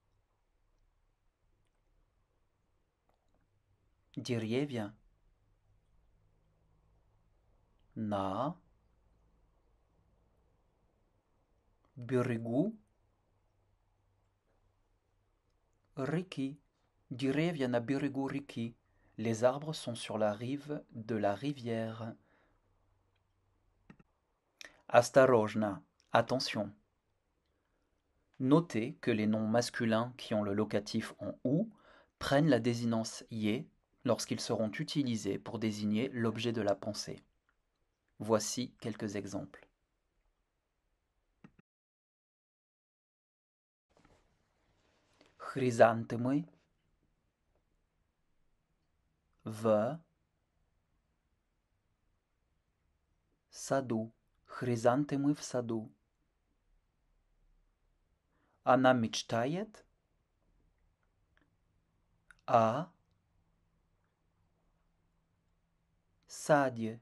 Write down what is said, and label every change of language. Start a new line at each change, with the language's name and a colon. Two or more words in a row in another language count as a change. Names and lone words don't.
Russian: Деревья на берегу реки. Деревья на берегу реки.
French: Les arbres sont sur la rive de la rivière.
Russian: Осторожно, attention.
French: Notez que les noms masculins qui ont le locatif en ou prennent la désinence yé lorsqu'ils seront utilisés pour désigner l'objet de la pensée. Voici quelques exemples.
Russian: Хризантемы в саду. Хризантемы в саду. Она мечтает А саде.